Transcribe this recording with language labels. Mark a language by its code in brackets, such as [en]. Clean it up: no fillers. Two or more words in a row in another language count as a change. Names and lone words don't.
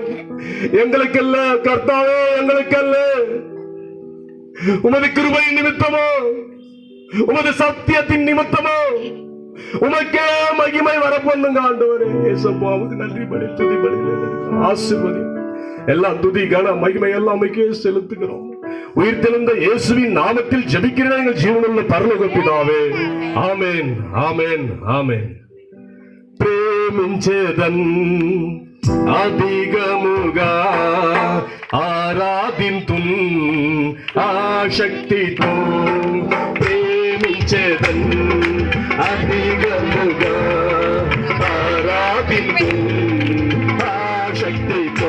[ta] எங்களுக்கல்ல கர்த்தாவே, எங்களுக்கல்ல, உமது கிருபை நிமித்தமோ, உமது சத்தியத்தின் நிமித்தமோ உமக்கே மகிமை வரப்பண்ணுங்க ஆண்டவரே. ஏசப்பாவுக்கு நன்றி பலி, துதி பலி, ஆசீர்வதி. எல்லாம் துதி கன மகிமை எல்லாம் உமக்கே செலுத்துகிறோம். உயிர்த்தெழுந்த இயேசுவின் நாமத்தில் ஜெபிக்கிற எங்கள் ஜீவனுள்ள பரலோக பிதாவே. [te] ఆమేన్, ఆమేన్, ఆమేన్. ప్రేమించేదన్ అధిగముగా ఆరాధింతున్ ఆశక్తితో. ప్రేమించేదన్ అధిగముగా ఆరాధింతున్ ఆశక్తితో.